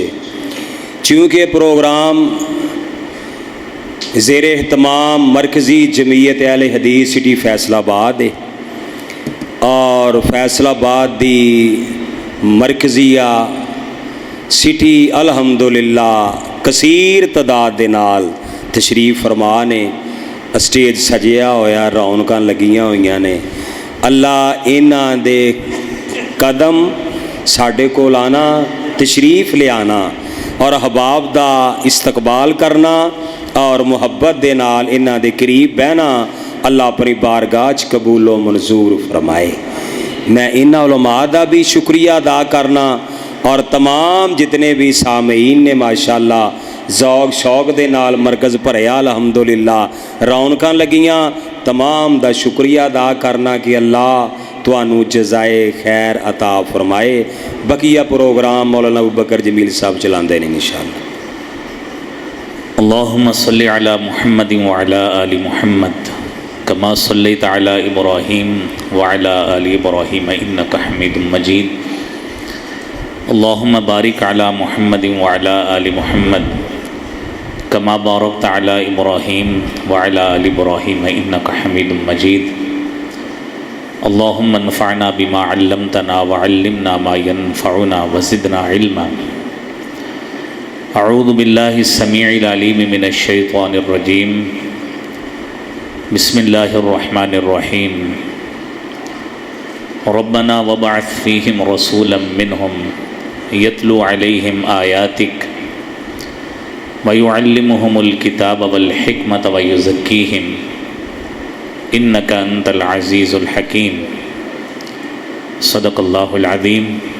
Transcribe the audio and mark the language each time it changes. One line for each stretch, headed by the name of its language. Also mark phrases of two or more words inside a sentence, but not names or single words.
Urdu: چونکہ پروگرام زیر اہتمام مرکزی جمعیت اہل حدیث سٹی فیصل آباد ہے اور فیصل آباد
Punjabi: دی مرکزیہ سٹی الحمدللہ کثیر تعداد دے نال تشریف فرما نے. اسٹیج سجیا ہویا، رونقاں لگیاں ہوئیاں نے. اللہ انہاں دے قدم ساڈے کول آنا، تشریف لے آنا اور احباب دا استقبال کرنا اور محبت دے نال انہاں دے قریب بہنا اللہ اپنی بارگاہ چ قبول و منظور فرمائے. میں انہاں علماء دا بھی شکریہ ادا کرنا اور تمام جتنے بھی سامعین نے ماشاءاللہ ذوق شوق دے نال مرکز بھریا الحمدللہ، رونقاں لگیاں، تمام دا شکریہ ادا کرنا کہ اللہ تانوں جزائے خیر عطا فرمائے. بقیہ پروگرام مولانا ابوبکر جمیل صاحب چلاندے نے انشاءاللہ.
Arabic: اللہم صلی علی محمد وعلی آل محمد کما صلیت علی ابراہیم وعلی آل ابراہیم انک حمید مجید. اللہم بارک علی محمد وعلی آل محمد کما بارکت علی ابراہیم وعلی آل ابراہیم انک حمید مجید. اللہم انفعنا بما علمتنا وعلمنا ما ينفعنا وزدنا علما. اعوذ باللہ السمیع العلیم من الشیطان الرجیم. بسم اللہ الرحمن الرحیم. ربنا وابعث فیہم رسولا منہم یتلو علیہم آیاتک ویعلمہم الکتاب والحکمت ویزکیہم انک انت العزیز الحکیم. صدق اللہ العظیم.